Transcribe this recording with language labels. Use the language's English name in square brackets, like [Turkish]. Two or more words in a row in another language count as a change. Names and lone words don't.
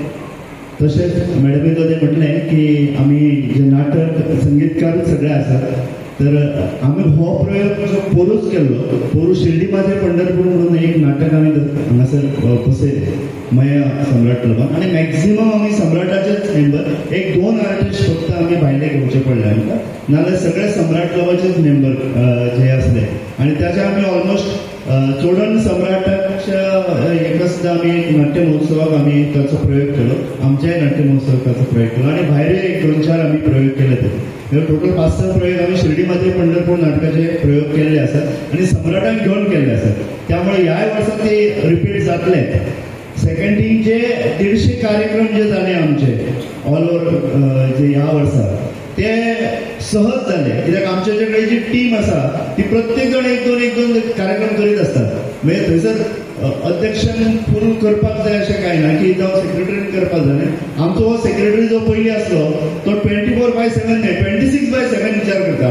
[Konkani] तशेंच मॅडमीन जे म्हटलें की आमी जे नाटक संगीतकार सगळे आसात, तर आमी हो प्रयोग जो पोरूच केल्लो, पोरू शिर्डी माझे पंढरपूर म्हणून एक नाटक आमी हांगासर बसयले मया सम्राट क्लबान, आणि मॅक्झिमम आमी सम्राटाचेच मेंबर, 1-2 आर्टिस्ट फक्त आमी भायले घेवचे पडले आमकां, नाजाल्यार सगळे सम्राट क्लबाचेच मेंबर जे असले. आणि त्याच्या आमी ऑलमोस्ट चोडण सम्राटाच्या एका सुद्धा आमी नाट्य महोत्सवाक आमी ताचो प्रयोग केलो, आमच्याय नाट्य महोत्सवाक ताचो प्रयोग केलो, आणि भायर 1-2-4 आमी प्रयोग केले. [Marathi] ते टोटल 5-6 प्रयोग आमी शिर्डी मध्ये पंढरपूर नाटकाचे प्रयोग केलेले असतात आणि सम्राटाक घेऊन केलेले असतात. [Konkani] त्यामुळे ह्या वर्षात ते रिपीट जातले. [Marathi] सेकंडीचे 150 कार्यक्रम जे झाले आमचे [English] all over [Marathi] जे ह्या वर्षात ते सहज झाले, [Konkani] कित्याक आमच्या जे काही जी टीम आसा ती प्रत्येक जण 1-2 कार्यक्रम करीत असतात. म्हणजे थंयसर अध्यक्षान पूर्ण करपाक जाय अशें कांय ना की जावं सेक्रेटरीन करपाक जाय. आमचो हो सेक्रेटरी जो पयलीं आसलो तो 24/7 न्हय 26/7 विचार करता.